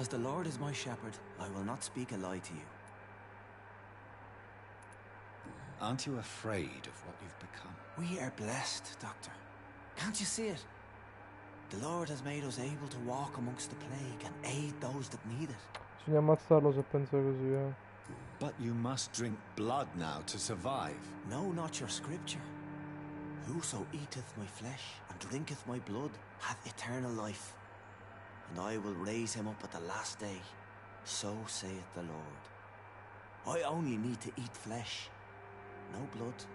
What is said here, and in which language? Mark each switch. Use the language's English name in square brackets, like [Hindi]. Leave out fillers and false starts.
[English] As the Lord is my shepherd, I will not speak a lie to you. Aren't you afraid of what you've become? We are blessed, Doctor. Can't you see it? The Lord has made us able to walk amongst the plague and aid those that need it. [Italian] Bisogna ammazzarlo se pensa così, eh. [English] But you must drink blood now to survive. No, not your scripture. Whoso eateth my flesh and drinketh my blood hath eternal life, and I will raise him up at the last day. So saith the Lord. I only need to eat flesh, no blood.